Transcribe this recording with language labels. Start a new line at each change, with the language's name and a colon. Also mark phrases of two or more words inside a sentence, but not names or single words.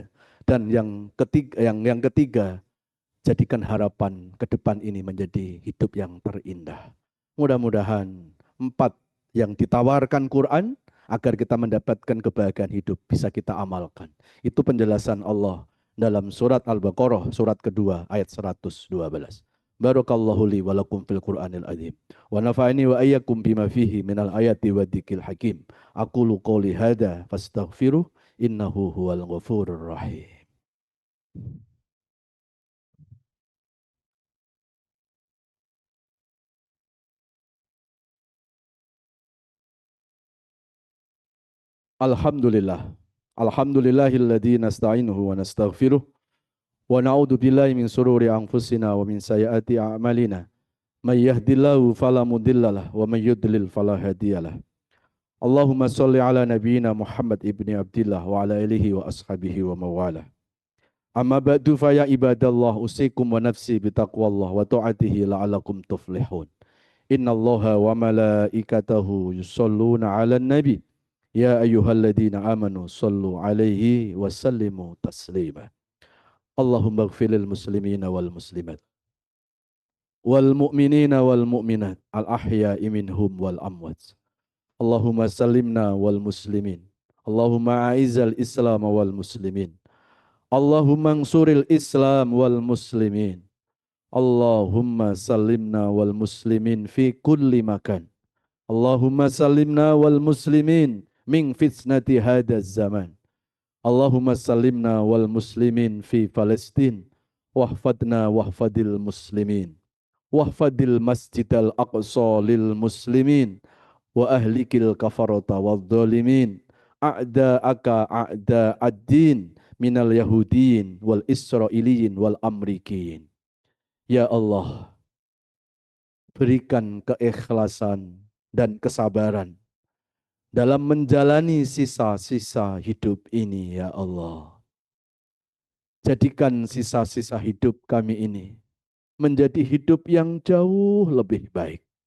Indonesian: Dan yang ketiga, jadikan harapan ke depan ini menjadi hidup yang terindah. Mudah-mudahan 4 yang ditawarkan Quran agar kita mendapatkan kebahagiaan hidup bisa kita amalkan. Itu penjelasan Allah dalam surat Al-Baqarah, surat kedua ayat 112.
Arabic: بارك الله لي ولكم في القرآن العظيم. ونفعني وإياكم بما فيه من الآيات والذكر الحكيم. أقول قولي هذا فاستغفروه إنه هو الغفور الرحيم. Alhamdulillah. الحمد لله الذي نستعينه ونستغفره ونعوذ بالله من شرور أنفسنا ومن سيئات أعمالنا. من يهده الله فلا مضل له ومن يضلل فلا هادي له. اللهم صل على نبينا محمد ابن عبد الله وعلى آله وأصحابه ومن والاه. أما بعد فيا عباد الله أوصيكم ونفسي بتقوى الله وطاعته لعلكم تفلحون. إن الله وملائكته يصلون على النبي. يا أيها الذين آمنوا صلوا عليه وسلموا تسليما. اللهم اغفر للمسلمين والمسلمات والمؤمنين والمؤمنات الأحياء منهم والأموات. اللهم سلمنا والمسلمين. اللهم أعز الإسلام والمسلمين. اللهم انصر الإسلام والمسلمين. اللهم سلمنا والمسلمين في كل مكان. اللهم سلمنا والمسلمين من فتنة هذا الزمان. اللهم سلمنا والمسلمين في فلسطين. واحفظنا واحفظ المسلمين. واحفظ المسجد الأقصى للمسلمين. وأهلك الكفرة والظالمين. أعداءك أعداء الدين من اليهوديين والإسرائيليين والأمريكيين. يا الله,
Indonesian: berikan keikhlasan dan kesabaran dalam menjalani sisa-sisa hidup ini,
Arabic: يا الله.
Indonesian: Jadikan sisa-sisa hidup kami ini menjadi hidup yang jauh lebih baik.